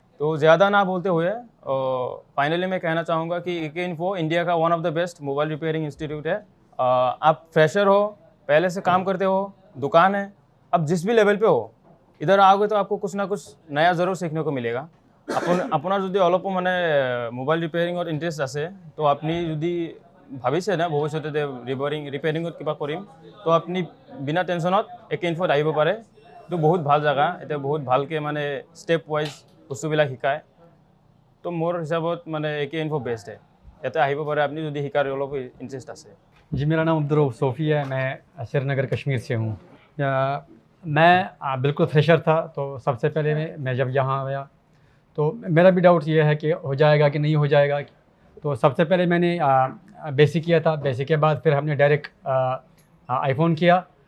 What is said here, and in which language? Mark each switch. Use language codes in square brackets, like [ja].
[hi] तो ज़्यादा ना बोलते हुए फाइनली मैं कहना चाहूँगा कि एको इन्फो इंडिया का one of the best mobile repairing institute है. आप फ्रेशर हो, पहले से काम करते हो, दुकान है, अब जिस भी लेवल पे हो, इधर आओगे तो आपको कुछ ना कुछ नया ज़रूर सीखने को मिलेगा. [as] আপোনাৰ যদি অলপো মানে মোবাইল ৰিপেয়াৰিঙত ইণ্টাৰেষ্ট আছে তো আপুনি যদি ভাবিছে না ভৱিষ্যতে ৰিপেয়াৰিঙত কিবা কৰিম তো আপুনি বিনা টেনশ্যনত एको ইনফোত আহিব পাৰে. তো বহুত ভাল জেগা, এতিয়া বহুত ভালকৈ মানে ষ্টেপ ৱাইজ বস্তুবিলাক শিকায়. তো মোৰ হিচাপত মানে एको ইনফো বেষ্ট [hi] है. [as] ইয়াতে আহিব পাৰে আপুনি যদি শিকাৰ অলপ ইণ্টাৰেষ্ট আছে. [hi] जी, मेरा नाम अब्दुल सोफ़ी है, मैं श्रीनगर कश्मीर से हूँ. मैं बिल्कुल फ्रेशर था, तो सबसे पहले मैं जब यहाँ आया तो मेरा भी डाउट ये है कि हो जाएगा कि नहीं हो जाएगा. तो सबसे पहले मैंने बेसिक किया था. बेसिक के बाद फिर हमने डायरेक्ट आईफोन किया.